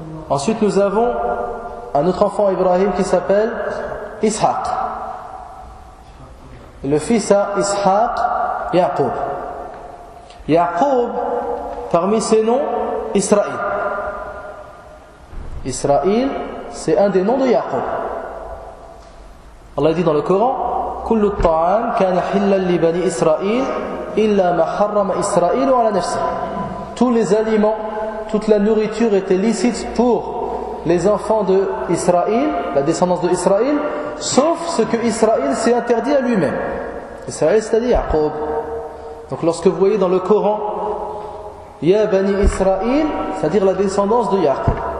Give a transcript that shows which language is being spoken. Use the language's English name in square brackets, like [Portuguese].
[French] Ensuite nous avons un autre enfant Ibrahim qui s'appelle Ishaq. Le fils à Ishaq, Yaqub. Yaqub, parmi ses noms, Israël. Israël, c'est un des noms de Yaqub. Allah dit dans le Coran, [Arabic] كل الطعام كان حلا لبني إسرائيل إلا ما حرم إسرائيل على نفسه. [French] Tous les aliments, toute la nourriture était licite pour les enfants de Israël, la descendance de Israël, sauf ce que Israël s'est interdit à lui-même. Israël, c'est-à-dire Yaqub. Donc lorsque vous voyez dans le Coran Ya bani Israël, c'est-à-dire la descendance de Yaqub.